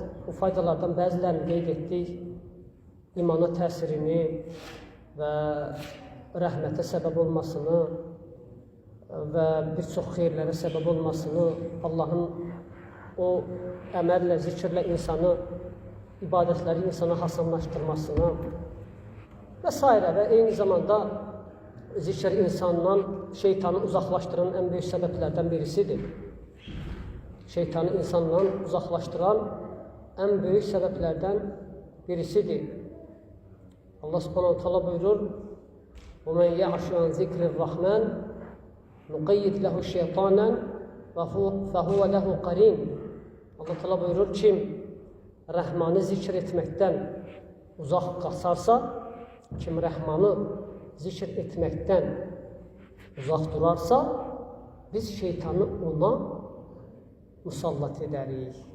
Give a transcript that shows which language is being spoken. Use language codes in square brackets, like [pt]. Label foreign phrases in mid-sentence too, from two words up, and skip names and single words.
[az] Bu faydalardan bəzilərini qeyd etdik. İmana təsirini və rəhmətə səbəb olmasını və bir çox xeyirlərə səbəb olmasını, Allahın o əməllə, zikirlə insanı, ibadətləri insana hasanlaşdırmasını və s. və eyni zamanda zikir insandan şeytanı uzaqlaşdıran ən böyük səbəblərdən birisidir. Şeytanı insandan uzaqlaşdıran ən böyük səbəblərdən birisidir. [ar] الله سبحانه تعالى buyurur: وَمَنْ يَعْشُ عَنْ ذِكْرِ الرَّحْمَنِ نُقَيِّدْ لَهُ شَيْطَانًا فَهُوَ لَهُ قَرِينٌ. الله تعالى [az] buyurur, kim Rəhmanı zikr etməkdən uzaq qaçarsa, kim Rəhmanı zikr etməkdən uzaq durarsa, biz şeytanı ona musallat edərik.